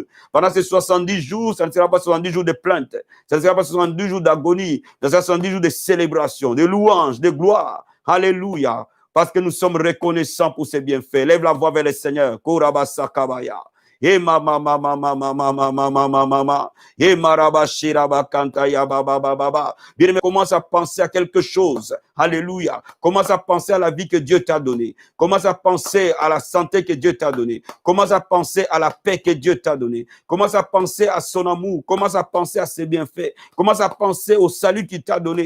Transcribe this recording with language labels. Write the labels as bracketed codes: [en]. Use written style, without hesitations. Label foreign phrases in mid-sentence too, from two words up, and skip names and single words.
[fr] Pendant ces 70 jours, ça ne sera pas 70 jours de plainte. Ça ne sera pas 70 jours d'agonie. Ça sera 70 jours de célébration, de louange, de gloire. Alléluia. Parce que nous sommes reconnaissants pour ses bienfaits. Lève la voix vers le Seigneur. Korabasa kabaya. Et mama mama mama mama mama mama et marabashiraba kantaya baba baba. Bien aimé, commence à penser à quelque chose. Alléluia. Commence à penser à la vie que Dieu t'a donnée. Commence à penser à la santé que Dieu t'a donnée. Commence à penser à la paix que Dieu t'a donnée. Commence à penser à son amour. Commence à penser à ses bienfaits. Commence à penser au salut qu'il t'a donné.